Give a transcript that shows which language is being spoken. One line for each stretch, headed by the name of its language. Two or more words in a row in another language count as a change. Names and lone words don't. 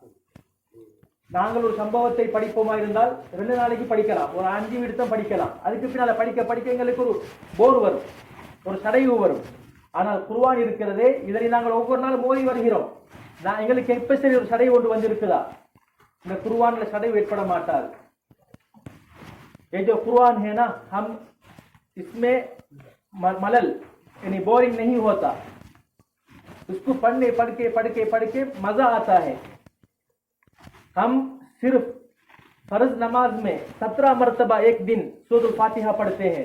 Tamil: நாங்கள் ஒரு சம்பவத்தை படிப்போமா இருந்தால் 2 நாளைக்கு படிக்கலாம், ஒரு 5 விடுத்தம் படிக்கலாம். அதுக்கு பின்னால படிக்க படிக்க எங்களுக்கு ஒரு போர் வரும், ஒரு சடைவு வரும். ஆனால் குர்ஆன் இருக்கிறதே இதனை நாங்கள் ஒவ்வொரு நாளும் ஓதி வருகிறோம். எங்களுக்கு எப்ப சரி ஒரு சடை ஒன்று வந்திருக்குதா? இந்த कुरान சடைவு ஏற்பட மாட்டாது.
Hindi: ये जो कुरान है ना, हम इसमें मलल यानी बोरिंग नहीं होता. उसको पढ़ के मजा आता है. हम सिर्फ फर्ज नमाज में 17 मरतबा एक दिन सूरह फातिहा पढ़ते हैं.